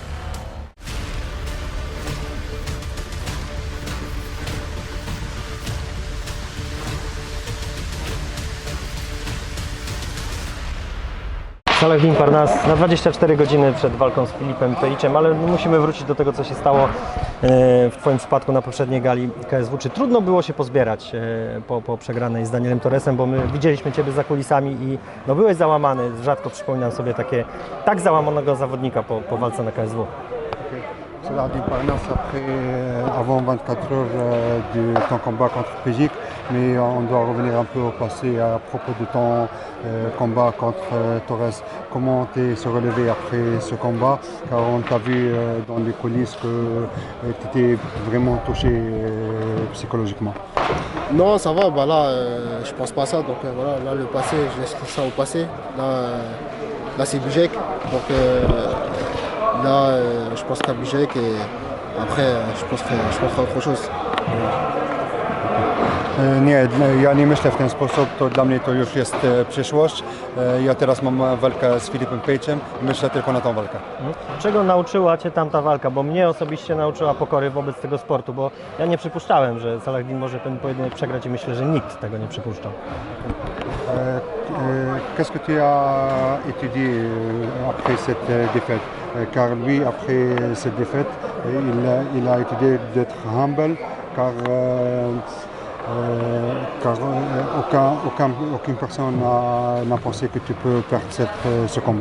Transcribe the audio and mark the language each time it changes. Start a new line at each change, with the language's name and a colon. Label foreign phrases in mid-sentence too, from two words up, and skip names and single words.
Polish: Saladin Parnas na 24 godziny przed walką z Filipem Pejczem, ale musimy wrócić do tego, co się stało w Twoim przypadku na poprzedniej gali KSW. Czy trudno było się pozbierać po przegranej z Danielem Torresem, bo my widzieliśmy Ciebie za kulisami i no, byłeś załamany, rzadko przypominam sobie tak załamanego zawodnika po walce na KSW.
French: Saladin Parnas avant 24 heures de ton combat contre Pejic, mais on doit revenir un peu au passé à propos de ton combat contre Torres. Comment tu se relevé après ce combat? Car on t'a vu dans les coulisses que tu étais vraiment touché psychologiquement. Non, ça va, bah là, je pense pas à ça, donc voilà, là le passé, je laisse ça au passé. Là c'est Bijek, donc là je pense qu'à Bijek et après je penserai à autre chose.
Polish: Nie, ja nie myślę w ten sposób, to dla mnie to już jest przyszłość. Ja teraz mam walkę z Filipem Pejczem i myślę tylko na tą walkę. Czego nauczyła Cię tamta walka? Bo mnie osobiście nauczyła pokory wobec tego sportu, bo ja nie przypuszczałem, że Saladin może ten pojedynek przegrać i myślę, że nikt tego nie przypuszczał.
French: Qu'est-ce que tu as étudié après cette défaite? Car lui, après cette défaite, il a étudié d'être humble, car aucune personne n'a pensé que tu peux perdre ce combat.